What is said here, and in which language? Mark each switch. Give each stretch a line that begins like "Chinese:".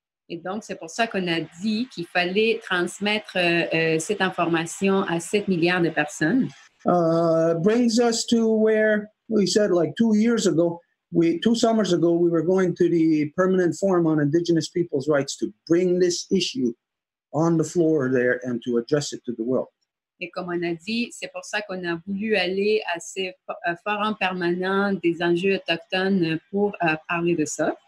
French: Et donc, c'est pour ça qu'on a dit qu'il fallait transmettre cette information à 7 milliards de personnes.
English: Brings us to where we said like 2 years ago, 2 summers ago, we were going to the Permanent Forum on Indigenous Peoples' Rights to bring this issue on the floor there and to address it to the world.
French: Et comme on a dit, c'est pour ça qu'on a voulu aller à ces forums permanents des enjeux autochtones pour parler de ça.